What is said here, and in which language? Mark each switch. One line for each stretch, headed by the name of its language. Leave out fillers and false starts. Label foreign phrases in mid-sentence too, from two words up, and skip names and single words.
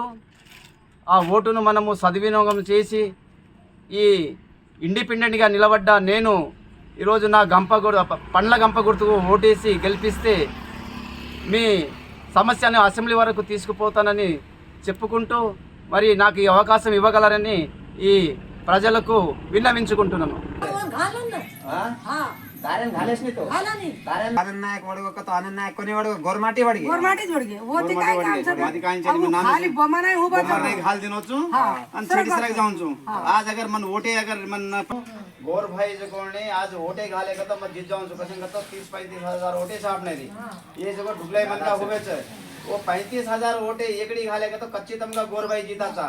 Telugu: ఆ ఓటును మనము సద్వినియోగం చేసి ఈ ఇండిపెండెంట్గా నిలబడ్డ నేను ఈరోజు నా పండ్ల గంప గుర్తుకు ఓటేసి గెలిపిస్తే మీ సమస్యను అసెంబ్లీ వరకు తీసుకుపోతానని చెప్పుకుంటూ, మరి నాకు ఈ అవకాశం ఇవ్వగలరని ఈ ప్రజలకు విన్నవించుకుంటున్నాను.
Lambadi: गोर भाई जो आज ओटे घाले तो मैं जीत जाऊँ कसन तो 30-35 ओटे छापने दी ये जो ढुकलाई मन का हुए वो 35,000 ओटे एकड़ी घाले तो कच्ची तमका गोर भाई जीता था.